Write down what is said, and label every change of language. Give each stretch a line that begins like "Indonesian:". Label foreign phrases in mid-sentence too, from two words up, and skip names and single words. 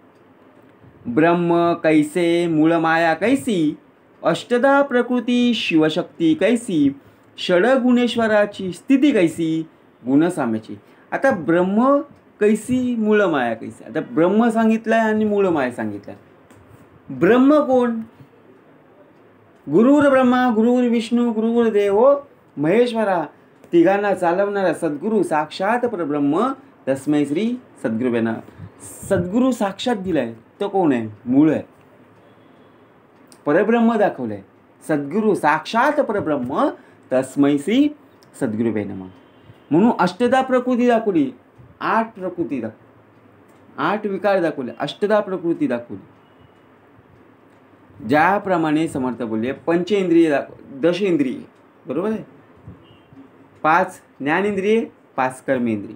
Marathi: ब्रह्म कैसे, मूळ माया कैसी, अष्टदा प्रकृती शिवशक्ती कैसी, षडगुणेश्वराची स्थिती कैसी, गुणसाम्याची. आता ब्रह्म कैसी, मूळ माया कैसी. आता ब्रह्म सांगितलंय आणि मूळ माया सांगितलंय. ब्रह्म कोण?
Sanskrit: गुरुर ब्रह्मा, गुरुर विष्णू, गुरुर देव महेश्वरा.
Marathi: तिघांना चालवणारा
Sanskrit: सद्गुरू साक्षात परब्रह्म, तस्मै श्री सद्गुरुवे नमः.
Marathi: सद्गुरू साक्षात दिलाय तो कोण आहे? मूळ आहे. परब्रह्म दाखवलंय.
Sanskrit: सद्गुरू साक्षात परब्रह्म, तस्मै श्री सद्गुरुवे नमः.
Marathi: म्हणून अष्टदा प्रकृती दाखवली, 8 प्रकृती दाखवली, 8 विकार दाखवले, अष्टदा प्रकृती दाखवली. ज्याप्रमाणे समर्थ बोलले, पंचेंद्रिय, दशेंद्रिय, बरोबर आहे. 5 ज्ञानेंद्रिय, 5 कर्मेंद्रिय.